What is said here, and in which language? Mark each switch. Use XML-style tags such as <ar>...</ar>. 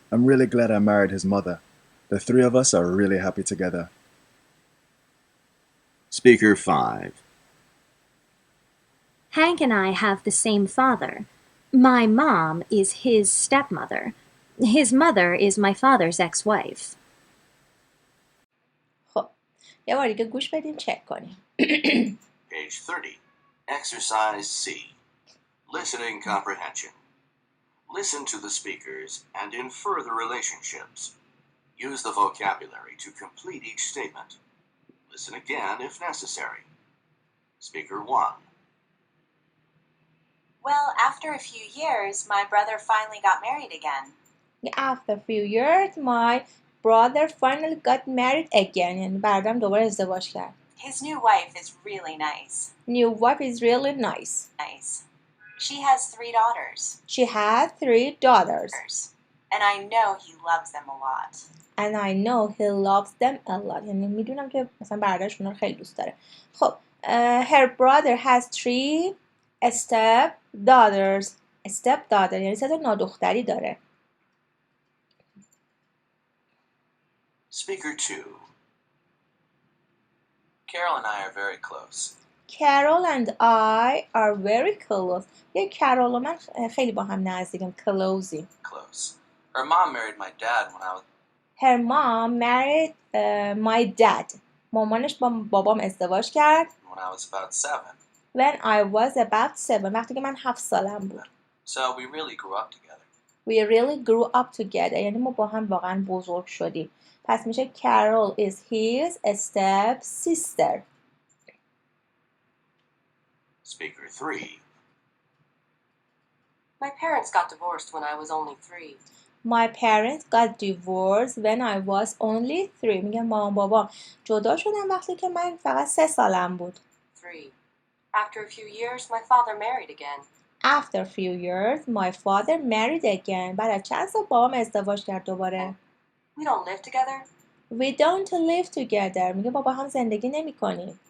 <en>I'm really glad I married his mother. The 3 of us are really happy together. Speaker 5. Hank and I have the same father. My mom is his stepmother. His mother is my father's ex-wife.</en> <fa>خب یه بار دیگه گوش بدیم چک کنیم.</fa> <en>Page 30. Exercise C. Listening comprehension. Listen to the speakers and infer the relationships. Use the vocabulary to complete each statement. Listen again if necessary. Speaker 1. Well, after a few years, my brother finally got married again. After a few years, my brother finally got married again.</en> <fa>یعنی برادرم دوباره ازدواج کرد.</fa> <en>His new wife is really nice. New wife is really nice. She has 3 daughters. She has 3 daughters. And I know he loves them a lot. And I know he loves them a lot.</en> <fa>یعنی میدونم که مثلا برادرش اونا رو خیلی دوست داره.</fa> <en>خب her brother has 3 step daughters.</en> <fa>step daughter یعنی 3 تا نادختری داره.</fa> <en>Speaker 2. Carol and I are very close. Carol and I are very close.</en> <fa>یه کرول و من خیلی با هم نزدیکیم. closeیم.</fa> <en>Close. Her mom married my dad when I was Her mom married my dad.</en> <fa>مامانش با بابام ازدواج کرد.</fa> <en>when I was about 7. When I was about 7.</en> <fa>وقتی که من 7 سالم بود.</fa> <en>So we really grew up together. We really grew up together.</en> <fa>یعنی ما با هم واقعا بزرگ شدیم. پس میشه</fa> <en>Carol is his step sister. Speaker 3. My parents got divorced when I was only 3. My parents got divorced when I was only 3.</en> <fa>میگه مامان بابام جدا شدن وقتی که من فقط 3 سالم بود. 3.</fa> <en>After a few years, my father married again. After a few years, my father married again.</en> <fa>بعد از چند سال بابام ازدواج کرد دوباره.</fa> <en>We don't live together, We don't live together.</en> <fa>میگه با هم زندگی نمی کنیم.</fa>